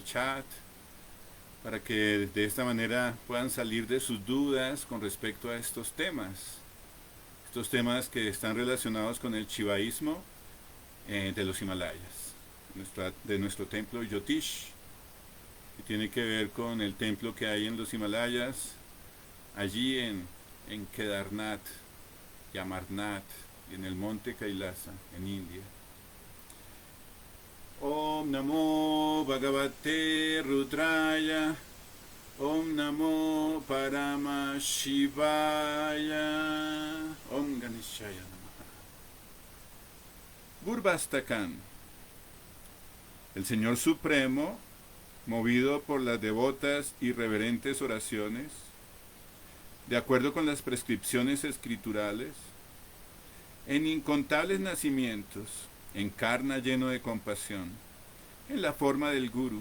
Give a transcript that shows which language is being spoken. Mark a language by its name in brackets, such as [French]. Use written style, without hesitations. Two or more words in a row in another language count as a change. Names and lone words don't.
[Spanish] chat, para que de esta manera puedan salir de sus dudas con respecto a estos temas que están relacionados con el chivaísmo de los Himalayas, de nuestro templo Yotish, que tiene que ver con el templo que hay en los Himalayas, allí en Kedarnath y Amarnath, y en el monte Kailasa, en India. [Sanskrit] ॐ नमो भगवते रुद्राय, ॐ नमो परम शिवाय, ॐ गणेशाय नमः. [Spanish] Gurvastakan. El Señor Supremo, movido por las devotas y reverentes oraciones, de acuerdo con las prescripciones escriturales, en incontables nacimientos, encarna lleno de compasión, en la forma del Guru.